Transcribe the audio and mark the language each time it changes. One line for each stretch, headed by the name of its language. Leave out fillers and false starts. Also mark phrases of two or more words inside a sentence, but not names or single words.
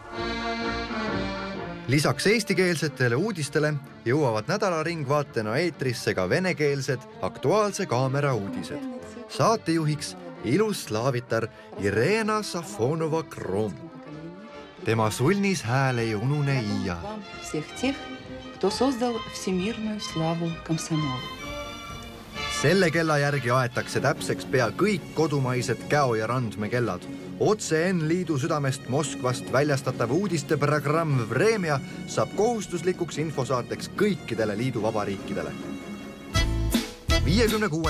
Estonian: Lisaks eestikeelsetele uudistele jõuavad nädalaringvaatena eetrisse ka venekeelsed Aktuaalse kaamera uudised. Saatejuhiks ilus slaavitar Irena Safonova-Krom. Tema sulnis hääl ei unune iia.
Russian: Кто создал всемирную славу комсомола.
Estonian: Selle kella järgi aetakse täpseks pea kõik kodumaised käo- ja randmekellad. Otse N-liidu südamest Moskvast väljastatav uudisteprogramm Vremja saab kohustuslikuks infosaateks kõikidele liidu vabariikidele. 56.